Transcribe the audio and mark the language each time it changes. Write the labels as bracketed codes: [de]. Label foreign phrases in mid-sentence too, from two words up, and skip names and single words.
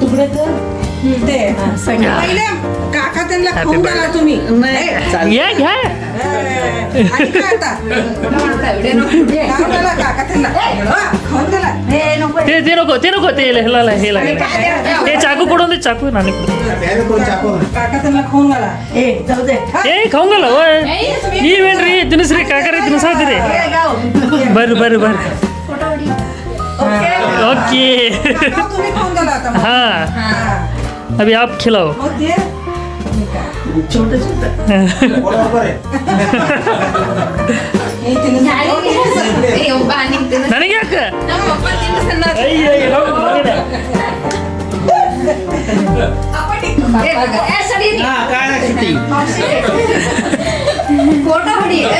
[mr] ते पहिले काका त्यांना खाऊन घाला तुम्ही घ्या घ्या ऐका आता खाऊन घाला काका त्यांना खाऊन घाला ते नको ते हे चाकू [kn] ಕೊಡು ಚಾಕು ನಾನೇ [mr] काका त्यांना खाऊन घाला जाऊ दे [kn] ಏ ಖಾವಂಗಲ್ಲ ನೀವೇನ್ರಿ ತಿನ್ನಿಸ್ರಿ ಕಾಕರಿ ತಿನ್ಸಾತೀರಿ ಬರ್ರಿ ओके [mr] तुम्ही खाऊन घाला आता [hi] हाँ अभी आप खिलाओ [mr] मग ते छोटे [kn] ನನಗೆ ಯಾಕೆ ಫೋಟೋ ಹೊಡಿ